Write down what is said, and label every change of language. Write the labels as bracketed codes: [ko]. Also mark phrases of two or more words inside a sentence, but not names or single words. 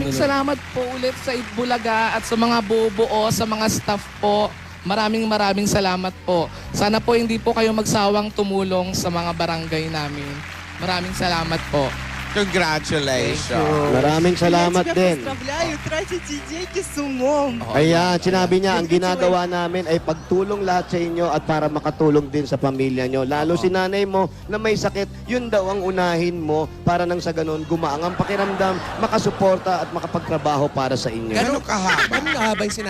[tl] Maraming salamat po ulit sa Itbulaga at sa mga bubuo, sa mga staff po. Maraming salamat po. Sana po hindi po kayo magsawang tumulong sa mga barangay namin. Maraming salamat po. Congratulations. Maraming salamat din. [ru] Тратите деньги с умом. [tl] Ayan, sinabi niya, ang ginagawa namin ay pagtulong lahat sa inyo at para makatulong din sa pamilya nyo. Lalo si nanay mo na may sakit, yun daw ang unahin mo para nang sa ganun gumaang ang pakiramdam, makasuporta at makapagtrabaho para sa inyo. Gano'ng kahaba? Ano nga ba yung sinabi